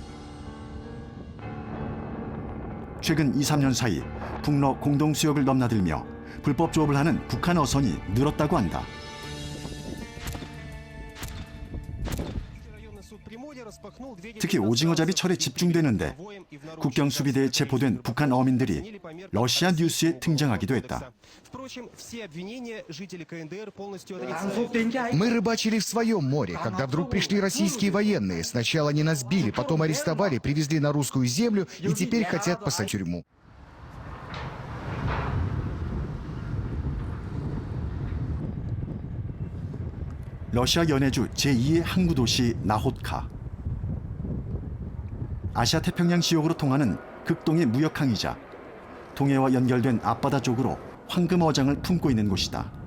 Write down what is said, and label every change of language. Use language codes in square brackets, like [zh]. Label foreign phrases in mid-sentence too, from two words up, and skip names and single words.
[ko] 최근 2, 3년 사이 북러 공동수역을 넘나들며 불법 조업을 하는 북한 어선이 늘었다고 한다. 특히 오징어잡이 철에 집중되는데 국경 수비대에 체포된 북한 어민들이 러시아 뉴스에 등장하기도 했다. [ru] Мы рыбачили в своем море, когда вдруг пришли российские военные. Сначала они нас били, потом арестовали, привезли на русскую землю и теперь хотят посадить в тюрьму. [ko] 러시아 연해주 제2의 항구 도시 나호tka. 아시아 태평양 지역으로 통하는 극동의 무역항이자 동해와 연결된 앞바다 쪽으로 황금 어장을 품고 있는 곳이다.